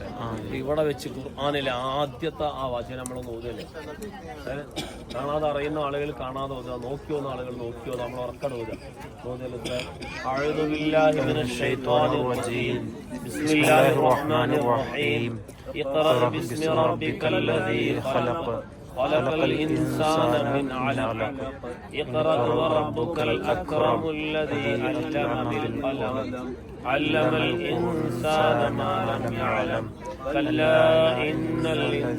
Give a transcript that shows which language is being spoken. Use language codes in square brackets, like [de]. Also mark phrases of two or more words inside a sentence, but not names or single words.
[ml] ഇവിടെ വെച്ച് ഖുർആനിലെ ആദ്യത്തെ ആ വചനം നമ്മളൊന്ന് ഓതല്ലേ. കാണാതെ അറിയുന്ന ആളുകൾ കാണാതെ ഓതുക, നോക്കി വന്ന ആളുകൾ നോക്കി ഓതുക. നമ്മൾ ഉറക്കട ഓതല്ലേ. [ar] أعوذ بالله من الشيطان الرجيم. بسم الله الرحمن الرحيم. اقرأ باسم ربك الذي خلق خلق الإنسان من علق اقرأ وربك الأكرم الذي علم بالقلم علم الإنسان ما لم يعلم كلا إن الإنسان